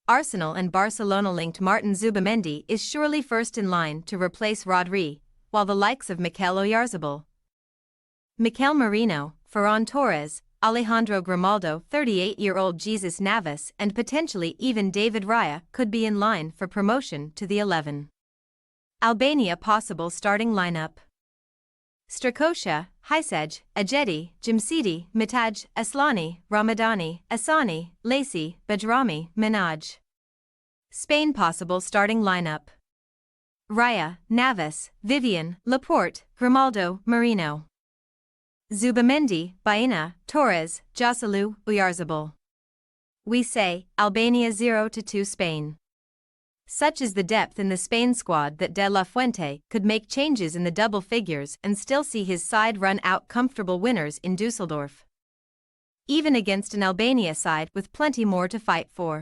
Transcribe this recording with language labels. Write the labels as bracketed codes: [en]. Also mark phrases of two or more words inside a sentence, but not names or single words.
[en] Arsenal and Barcelona-linked Martin Zubamendi is surely first in line to replace Rodri, while the likes of Mikel Oyarzabal, Mikel Merino, Ferran Torres, Alejandro Grimaldo, 38-year-old Jesus Navas and potentially even David Raya could be in line for promotion to the 11. Albania possible starting lineup: Strakosha, Hajsej, Ajeti, Jamsidi, Mitaj, Aslani, Ramadani, Asani, Lacey, Bajrami, Minaj. Spain possible starting lineup: Raya, Navas, Vivian, Laporte, Grimaldo, Merino, Zubamendi, Baena, Torres, Joselu, Oyarzabal. We say, Albania 0-2 Spain. Such is the depth in the Spain squad that De La Fuente could make changes in the double figures and still see his side run out comfortable winners in Dusseldorf, even against an Albania side with plenty more to fight for.